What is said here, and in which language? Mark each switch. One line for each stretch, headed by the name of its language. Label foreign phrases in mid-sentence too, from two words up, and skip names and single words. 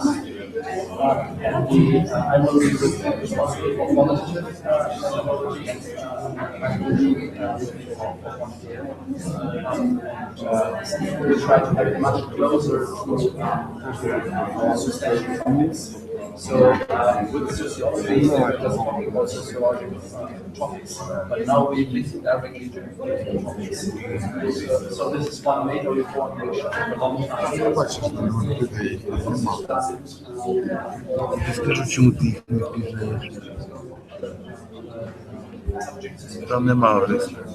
English: And I will be responsible for qualitative methodology and we will try to have it much closer to sustainable topics. So with sociology, we were just talking about sociological topics, but now we listen directly to political topics. So this is one major reform which took a long time.
Ukrainian: Скажи, чому ти їх не впізнаєш? Там нема рису.